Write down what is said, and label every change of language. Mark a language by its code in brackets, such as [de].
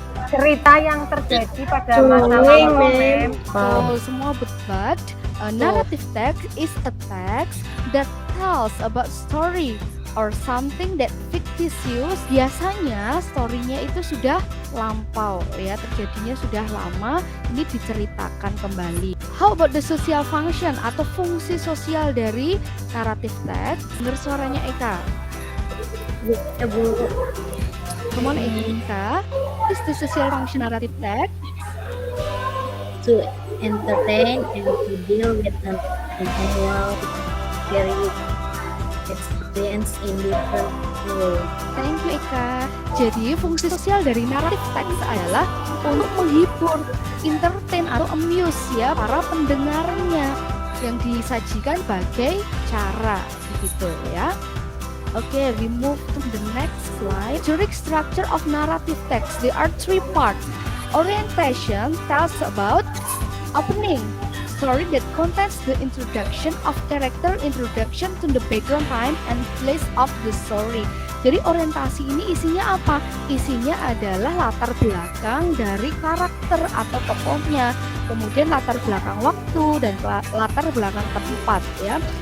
[id] Cerita yang terjadi pada masa Dongeng, lalu, [en] Mem. Mem. [id] Betul, semua betul. [en] A narrative text is a text that tells about story or something that fictitious. [id] Biasanya story-nya itu sudah lampau ya, terjadinya sudah lama, ini diceritakan kembali. [en] How about the social function [id] atau fungsi sosial dari narrative text? Dengar suaranya Eka. Ya, Bu. [en] Come on Eka. What is the social function narrative text? To entertain and to deal with an annual period experience in different ways. Thank you Eka. [id] Jadi fungsi sosial dari narrative text adalah untuk menghibur, entertain atau amuse ya para pendengarnya yang disajikan sebagai cara begitu ya. [en] Okay, we move to the next slide. Generic structure of narrative text. There are 3 parts. Orientation tells about opening. Story that contains the introduction of character, introduction to the background time and place of the story. [id] Jadi orientasi ini isinya apa? Isinya adalah latar belakang dari karakter atau tokohnya, kemudian latar belakang waktu dan latar belakang tempat ya.